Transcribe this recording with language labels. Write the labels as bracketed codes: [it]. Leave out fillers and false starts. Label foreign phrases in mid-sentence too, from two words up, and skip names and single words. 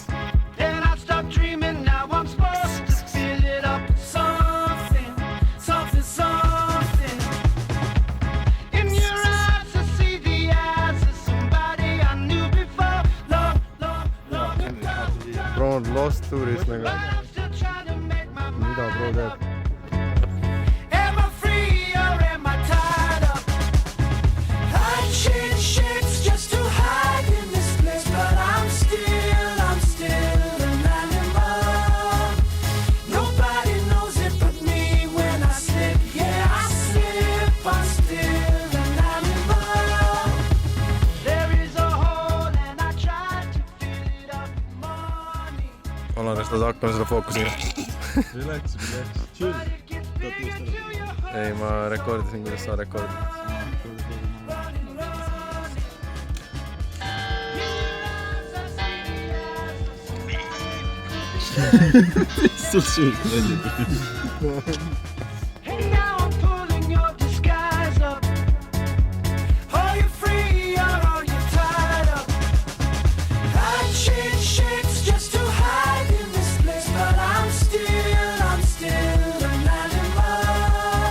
[en] Then I stopped dreaming, now I'm supposed to fill it up with something, something, something. In your eyes I see the eyes of somebody I knew before. Long, long, long ago. [et] Bro on lost touris nagu. [en] But I'm still trying to make my mind [et] Mida bro teeb? [en] up. Am I free or am I tied up? I change shapes just to hide in this place, but I'm still an animal. Nobody knows it but me when I slip. Yeah, I slip, I'm still an animal. There is a hole and I try to fill it up with money. [et] Alar, kas ta hakkama selle fookusega? [en] Relax. Chill. [et] Ei, ma rekordisin, kuidas sa rekordid. Sul suust välja tuli. [en] And now I'm pulling your disguise up. Are you free or are you tied up? I change shapes just to hide in this place, but I'm still an animal.